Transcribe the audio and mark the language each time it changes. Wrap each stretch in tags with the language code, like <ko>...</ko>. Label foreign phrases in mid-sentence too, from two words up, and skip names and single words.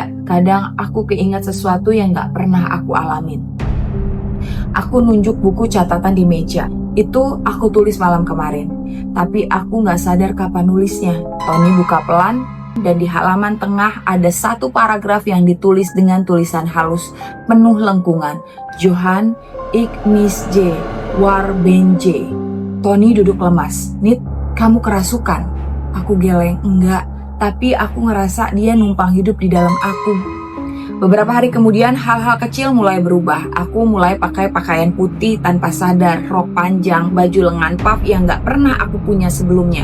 <id>Kadang aku keinget sesuatu yang gak pernah aku alamin. Aku nunjuk buku catatan di meja. Itu aku tulis malam kemarin. Tapi aku gak sadar kapan nulisnya. Tony buka pelan, dan di halaman tengah ada satu paragraf yang ditulis dengan tulisan halus penuh lengkungan.</id> <nl>Johan, ik mis je, war ben je.</nl> <id>Tony duduk lemas. Nit, kamu kerasukan? Aku geleng, enggak. Tapi aku ngerasa dia numpang hidup di dalam aku. Beberapa hari kemudian hal-hal kecil mulai berubah. Aku mulai pakai pakaian putih tanpa sadar, rok panjang, baju lengan puff yang gak pernah aku punya sebelumnya.</id>